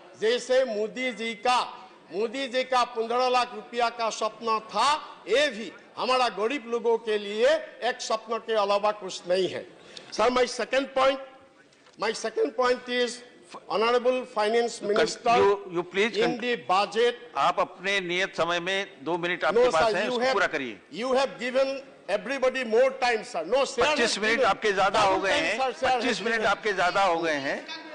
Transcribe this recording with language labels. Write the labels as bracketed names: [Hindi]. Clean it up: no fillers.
[Hindi] जैसे मोदी जी का 15 लाख रुपया का सपना था, ये भी हमारा गरीब लोगों के लिए एक सपना के अलावा कुछ नहीं है। [English] Sir my second point is Honorable Finance Minister, you please in the budget. [Hindi] आप अपने नियत समय में 2 मिनट आपके पास है, उसको पूरा करिए। [English] You have given everybody more time, sir. No, sir. [Hindi] 25 minute आपके ज्यादा हो गए हैं। 25 मिनट आपके ज्यादा हो गए हैं।